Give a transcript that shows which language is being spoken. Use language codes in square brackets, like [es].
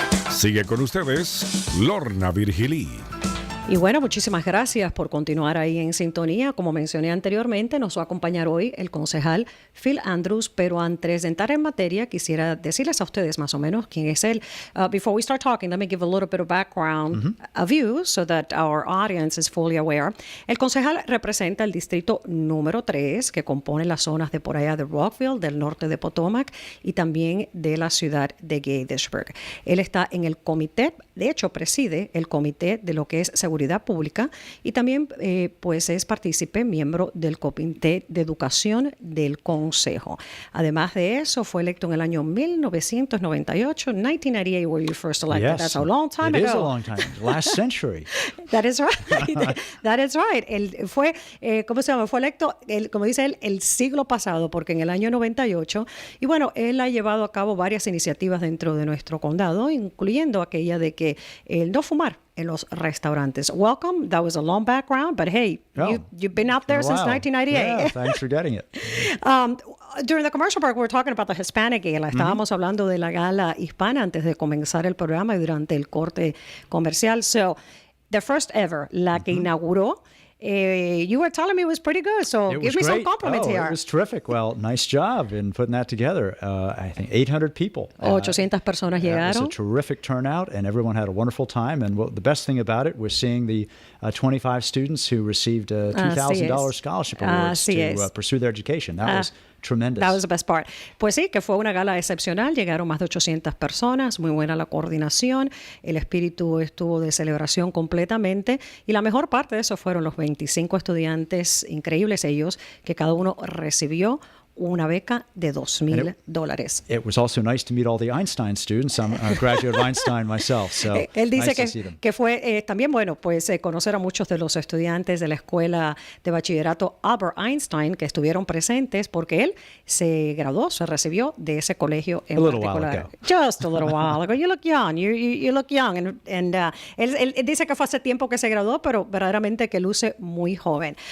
[es] Sigue con ustedes, Lorna Virgilí. Y bueno, muchísimas gracias por continuar ahí en sintonía. Como mencioné anteriormente, nos va a acompañar hoy el concejal Phil Andrews, pero antes de entrar en materia, quisiera decirles a ustedes más o menos quién es él. [en] Before we start talking, let me give a little bit of background of you so that our audience is fully aware. [es] El concejal representa el distrito número 3, que compone las zonas de por allá de Rockville, del norte de Potomac y también de la ciudad de Gettysburg. Él está en el comité, de hecho preside el comité de lo que es seguridad pública y también pues es partícipe, miembro del Comité de Educación del Consejo. Además de eso, fue electo en el año 1998, [en] 1998 were you first elected. Yes, That's a long time it ago. is a long time. Last century. That is right. That is right. [es] Él fue, ¿cómo se llama? Fue electo, como dice él, el siglo pasado, porque en el año 98, y bueno, él ha llevado a cabo varias iniciativas dentro de nuestro condado, incluyendo aquella de que el no fumar en los restaurantes. [en] Welcome. That was a long background, but hey, you've been out there since 1998. Yeah, thanks for getting it. During the commercial break, we were talking about the Hispanic Gala. [es] Estábamos hablando de la gala hispana antes de comenzar el programa y durante el corte comercial. [en] So, the first ever, [es] la que inauguró, [en] you were telling me it was pretty good, so give me some compliments here. It was terrific. Well, nice job in putting that together. I think 800 people. [es] 800 personas llegaron. [en] It was a terrific turnout, and everyone had a wonderful time. And the best thing about it was seeing the 25 students who received $2,000 scholarship awards to pursue their education. That was tremendous. That was the best part. [es] Pues sí, que fue una gala excepcional. Llegaron más de 800 personas. Muy buena la coordinación. El espíritu estuvo de celebración completamente. Y la mejor parte de eso fueron los 25 estudiantes, increíbles ellos, que cada uno recibió una beca de $2,000. [en] It was also nice to meet all the Einstein students. I'm a graduate of Einstein myself, so [es] él dice [en] nice [es] que fue también bueno pues conocer a muchos de los estudiantes de la escuela de bachillerato Albert Einstein que estuvieron presentes porque él se graduó, se recibió de ese colegio en particular. [en] Just a little while ago. You look young. [es] You look young. And él dice que fue hace tiempo que se graduó, pero verdaderamente que luce muy joven.